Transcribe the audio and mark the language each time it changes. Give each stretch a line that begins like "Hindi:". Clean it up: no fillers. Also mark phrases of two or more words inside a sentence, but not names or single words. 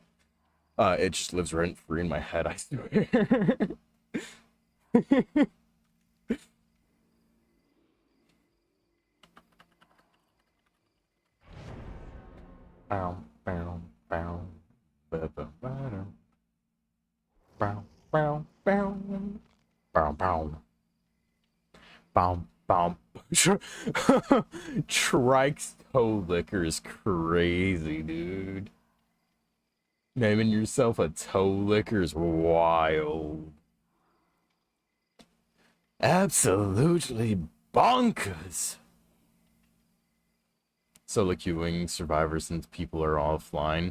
English: It just lives rent free in my head. I swear. Bow, bow, bow, ba, ba, ba, da. Bow, bow, bow, bow, bow, bow, bow. Trike's toe licker is crazy, dude. Naming yourself a toe licker is wild. Absolutely bonkers. solo queuing Survivor since people are offline.